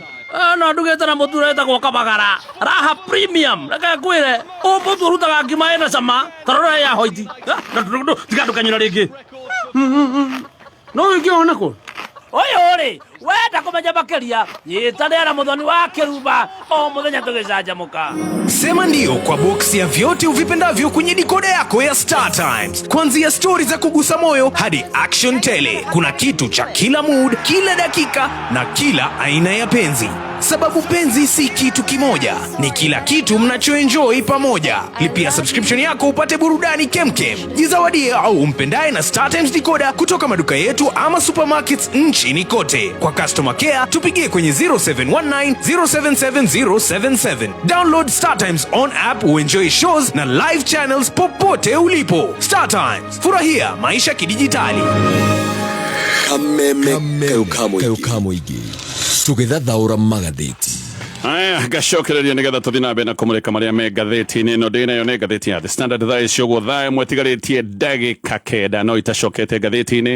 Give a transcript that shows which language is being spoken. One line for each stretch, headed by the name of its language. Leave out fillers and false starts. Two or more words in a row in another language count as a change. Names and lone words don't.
Kikuyu: No ndugĩte na mũtu wĩtagwo Kabagara Raha Premium. Reke ngwĩre mũtu ũrutaga ngima ĩna cama tarora ya hoiti. Tiga ndũkanyũra rĩngĩ. No ũngĩona kũ? Ũyũ rĩ, wenda kũmenya makĩria yĩtanĩra mũthoni wa Kĩrumba o mũthenya tũgĩcanjamũka.
Swahili: Sema ndio kwa box ya vyote uvipendavyo kwenye dikoda yako ya Star Times. Kuanzia story za kugusa moyo hadi action tele. Kuna kitu cha kila mood, kila dakika na kila aina ya penzi. Sababu penzi si kitu kimoja, ni kila kitu mnachoenjoy pamoja. Lipia subscription yako upate burudani kemkem. Jizawadie au umpendaye na Star Times decoder kutoka maduka yetu ama supermarkets nchini kote. Kwa customer care tupigie kwenye 0719 077077.
English: Download Star Times on app
Swahili: uenjoy shows na
English: live channels
Swahili: popote ulipo. Star Times, furahia maisha kidijitali.
Kikuyu: Kameme keukamoigi tugethathaũra magathĩti Aya gacokereria nigetha tuthi na mbere na kumurika maria me ngathĩti-inĩ ĩno ndĩ nayo nĩ ngathĩti ya The Standard thaa ici ũguo thaa ĩmwe ĩtigarĩtie ndagĩka kenda no itacokete ngathĩti-inĩ.